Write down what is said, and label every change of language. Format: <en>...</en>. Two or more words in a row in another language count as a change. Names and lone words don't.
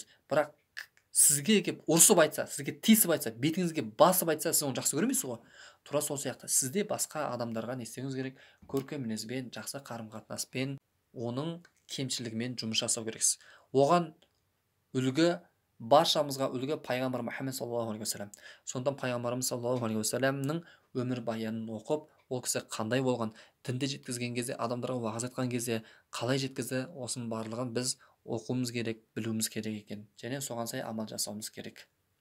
<kk>Бірақ сізге келіп ұрсып айтса, сізге тиісіп айтса, бетіңізге басып айтса, сіз оны жақсы көремейсіз ғой. Тура сол сияқты сізде басқа адамдарға не істеуіңіз керек? Көркем мінезбен, жақсы қарым-қатынаспен, оның кемшілігімен жұмыс жасау керексіз. Оған үлгі, баршамызға үлгі пайғамбар Мұхаммед</kk> <ar>صلى الله عليه وسلم.</ar> <kk>Сондықтан пайғамбарымыз</kk> <ar>صلى الله عليه وسلم</ar> <kk>өмір баянын оқып, ол кісі қандай болған, дінді жеткізген кезде, адамдарға уағыз айтқан кезде қалай жеткізді, осының барлығын біз оқуымыз керек, білуіміз керек екен. Және соған сай амал жасауымыз керек.</kk>